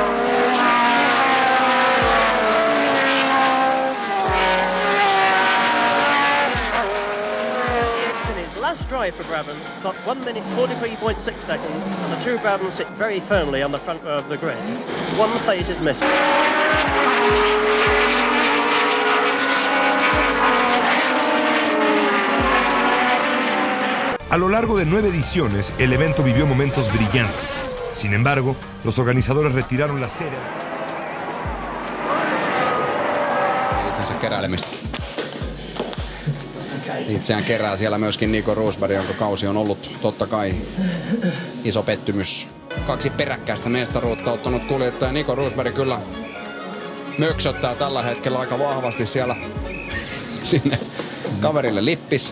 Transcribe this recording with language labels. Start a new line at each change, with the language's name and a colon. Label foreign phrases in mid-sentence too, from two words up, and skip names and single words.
English: Last drive for Brabham, got 1 minute 43.6 seconds, and the 2 Brabhams sit very firmly on the front row of the grid. One phase is missing.
Spanish: A lo largo de 9 ediciones, el evento vivió momentos brillantes. Sin embargo, los organizadores retiraron la serie.
Finnish: Itsensä keräilemistä. Itseään kerää siellä myöskin Nico Rosberg, jonka kausi on ollut totta kai iso pettymys. 2 peräkkäistä mestaruutta ottanut kuljettaja Nico Rosberg kyllä möksöttää tällä hetkellä aika vahvasti siellä sinne kaverille lippis.